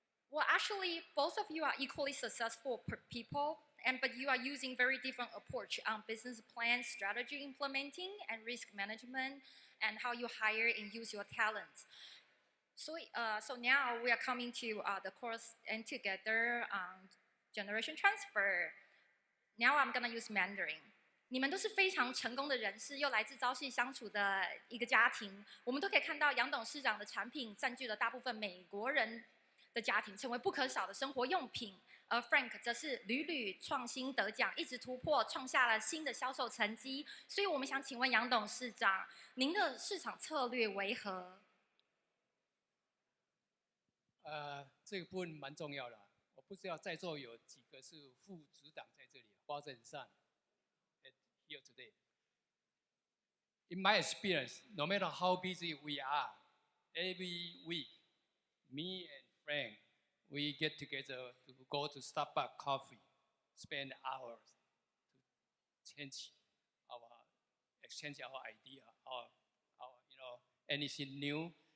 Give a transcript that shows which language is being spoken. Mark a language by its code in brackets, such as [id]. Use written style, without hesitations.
[en] Well, actually, both of you are equally successful people, but you are using very different approach on business plan, strategy implementing, and risk management, and how you hire and use your talents. So now we are coming to the course and together generation transfer. Now I'm gonna use Mandarin. [zh] 你们都是非常成功的人士，又来自朝夕相处的一个家庭。我们都可以看到杨董事长的产品占据了大部分美国人的家庭，成为不可少的生活用品。而 Frank 则是屡屡创新得奖，一直突破，创下了新的销售成绩。所以我们想请问杨董事长，您的市场策略为何？这个部分蛮重要的。我不知道在座有几个是副组长在这里，花正上 [en] here today. In my experience, no matter how busy we are, every week, me and Frank, we get together to go to Starbucks coffee, spend hours to exchange our idea, our anything new.